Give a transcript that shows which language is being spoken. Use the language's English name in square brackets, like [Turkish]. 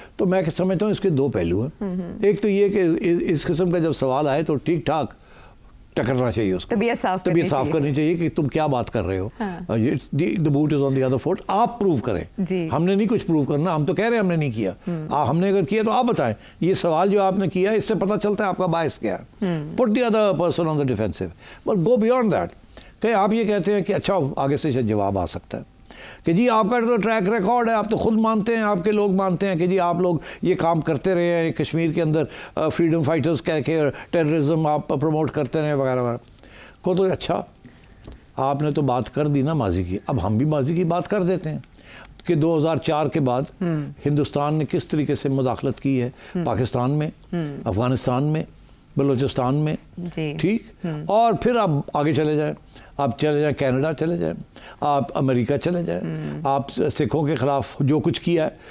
[Urdu] تو میں سمجھتا ہوں اس کے دو پہلو ہیں. ایک تو یہ کہ اس قسم کا جب سوال آئے تو ٹھیک ٹھاک ٹکرنا چاہیے, اس کو طبیعت صاف کرنی چاہیے کہ تم کیا بات کر رہے ہو, [English] the boot is on the other foot, [Urdu] آپ پروو کریں. ہم نے نہیں کچھ پروو کرنا, ہم تو کہہ رہے ہیں ہم نے نہیں کیا, ہم نے اگر کیا تو آپ بتائیں. یہ سوال جو آپ نے کیا اس سے پتہ چلتا ہے آپ کا باعث کیا ہے. [English] put the other person on the defensive, but go beyond that. [Urdu] کہ آپ یہ کہتے ہیں کہ اچھا آگے سے جواب آ سکتا ہے کہ جی آپ کا تو ٹریک ریکارڈ ہے, آپ تو خود مانتے ہیں, آپ کے لوگ مانتے ہیں کہ جی آپ لوگ یہ کام کرتے رہے ہیں کشمیر کے اندر, فریڈم فائٹرز کہہ کے ٹیررزم آپ پروموٹ کرتے رہے وغیرہ وغیرہ کو. تو اچھا آپ نے تو بات کر دی نا ماضی کی, اب ہم بھی ماضی کی بات کر دیتے ہیں کہ 2004 کے بعد ہندوستان نے کس طریقے سے مداخلت کی ہے پاکستان میں, افغانستان میں, بلوچستان میں, ٹھیک, اور پھر آپ آگے چلے جائیں, آپ چلے جائیں کینیڈا چلے جائیں, آپ امریکہ چلے جائیں, آپ سکھوں کے خلاف جو کچھ کیا ہے.